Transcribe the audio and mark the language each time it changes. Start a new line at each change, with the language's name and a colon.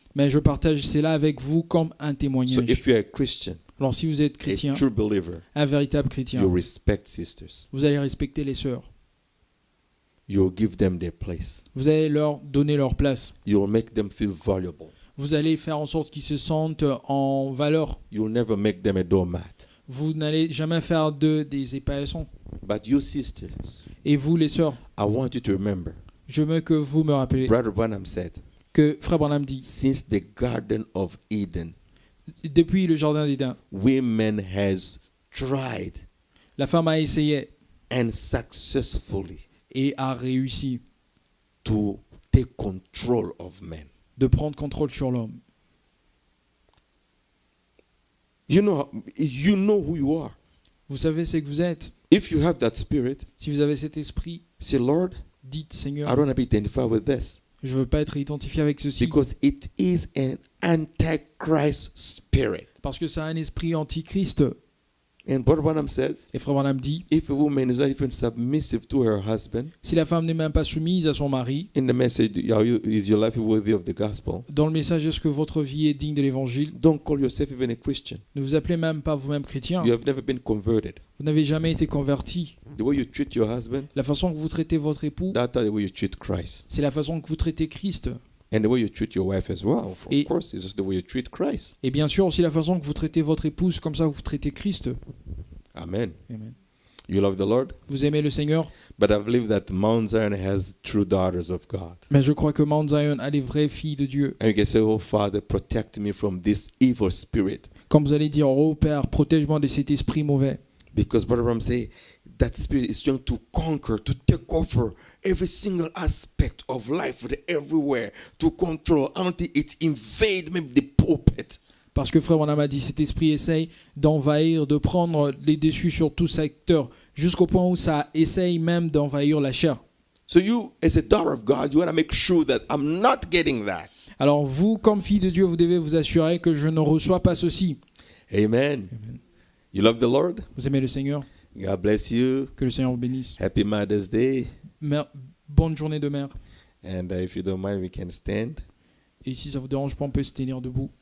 French: Mais je partage cela avec vous comme un
English: So
French: témoignage.
English: if you're a Christian,
French: Alors si vous êtes
English: a
French: chrétien,
English: true believer,
French: un véritable chrétien,
English: you respect sisters.
French: vous allez respecter les sœurs.
English: You'll give them their place.
French: Vous allez leur donner leur place.
English: You'll make them feel valuable.
French: Vous allez faire en sorte qu'ils se sentent en valeur.
English: You'll never make them a doormat.
French: Vous n'allez jamais faire d'eux des épaissons.
English: But you sisters,
French: Et vous les sœurs,
English: I want you to remember,
French: je veux que vous me rappelez
English: Brother Branham said,
French: que frère Branham dit,
English: since the Garden of Eden,
French: depuis le jardin d'Éden,
English: women has tried
French: la femme a essayé
English: and successfully
French: et a réussi
English: to take control of men.
French: de prendre contrôle sur l'homme.
English: You know who you are.
French: Vous savez ce que vous êtes.
English: If you have that spirit,
French: Si vous avez cet esprit,
English: say, Lord,
French: dites
English: I
French: Seigneur,
English: don't want to be identified with this.
French: je ne veux pas être identifié avec ceci.
English: Because it is an antichrist spirit.
French: Parce que c'est un esprit antichrist.
English: And Brother Branham says,
French: Et Frère Branham dit,
English: if a woman is not even submissive to her husband,
French: si la femme n'est même pas soumise à son mari,
English: in the message, is your life worthy of the gospel?
French: dans le message est-ce que votre vie est digne de l'évangile,
English: Don't call yourself even a Christian.
French: ne vous appelez même pas vous-même chrétien.
English: You have never been converted.
French: Vous n'avez jamais été converti.
English: The way you treat your husband,
French: La façon que vous traitez votre époux,
English: that's the way you treat Christ.
French: c'est la façon que vous traitez Christ.
English: And the way you treat your wife as well, of
French: Et-
English: course, is just the way you treat Christ.
French: Et bien sûr aussi la façon que vous traitez votre épouse, comme ça vous traitez Christ.
English: Amen. Amen. You love the Lord?
French: Vous aimez le Seigneur,
English: But I believe that Mount Zion has true daughters of God.
French: mais je crois que Mount Zion a les vraies filles de Dieu.
English: And you can say, oh, Father, protect me from this evil spirit.
French: Comme vous allez dire, oh Père, protège-moi de cet esprit mauvais.
English: Because Brother Ram say, that spirit is trying to conquer, to take over every single aspect of life, everywhere, to control until it invade maybe the pulpit.
French: Parce que Frère Branham a dit, cet esprit essaye d'envahir, de prendre les dessus sur tout secteur, jusqu'au point où ça essaye même d'envahir la chair.
English: So you, as a daughter of God, you want to make sure that I'm not getting that.
French: Alors vous, comme fille de Dieu, vous devez vous assurer que je ne reçois pas ceci.
English: Amen. You love the Lord?
French: Vous aimez le Seigneur?
English: God bless you.
French: Que le Seigneur vous bénisse.
English: Happy Mother's Day.
French: Bonne journée de mère.
English: And if you don't mind, we can stand.
French: Et si ça vous dérange pas, on peut se tenir debout.